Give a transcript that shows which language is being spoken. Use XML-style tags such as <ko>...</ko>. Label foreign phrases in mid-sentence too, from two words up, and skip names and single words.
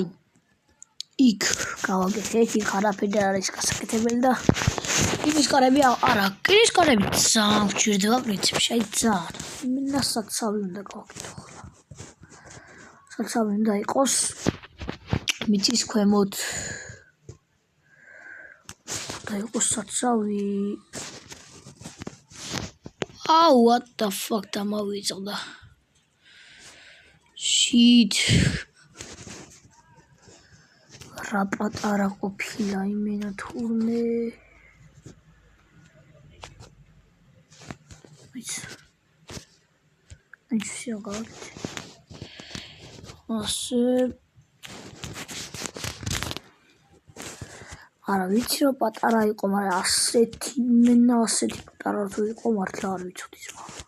<ka>იქ გავაკეთეთ, იქ არაფერი არ არის გასაკეთებელი და იმის კარები არა, კირის კარები ძალიან გვჭირდება პრინციპში, აი ძალიან. მინდა საცავი უნდა გავაკეთო ახლა. საცავი უნდა იყოს მიწის ქვემოთ. და იყოს საცავი.</ka> <en>What the fuck დამავიწყდა. Shit.</en> <ka>რა პატარა ყოფილა იმენა თურმე. აი შეგავთ. ასე არა ვიცი რომ პატარა იყო, მაგრამ ასეთი მენა ასეთი პატარა თუ იყო მართლა არ ვიცოდი ზღვა.</ka>